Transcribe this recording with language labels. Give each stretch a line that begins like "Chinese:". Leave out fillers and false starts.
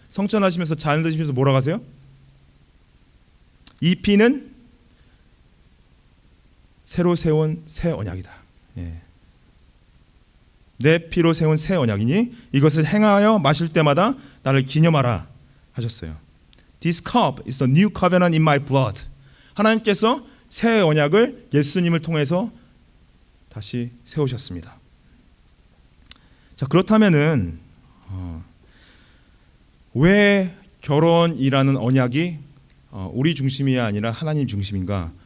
Korean: 성찬하시면서 잔을 드시면서 뭐라고 하세요? 이 피는 새로 세운 새 언약이다. 내 피로 세운 새 언약이니 이것을 행하여 마실 때마다 나를 기념하라 하셨어요.
English: This cup is the new covenant in my blood.
Korean: 하나님께서 새 언약을 예수님을 통해서 다시 세우셨습니다. 자, 그렇다면은 왜 결혼이라는 언약이 우리 중심이 아니라 하나님 중심인가?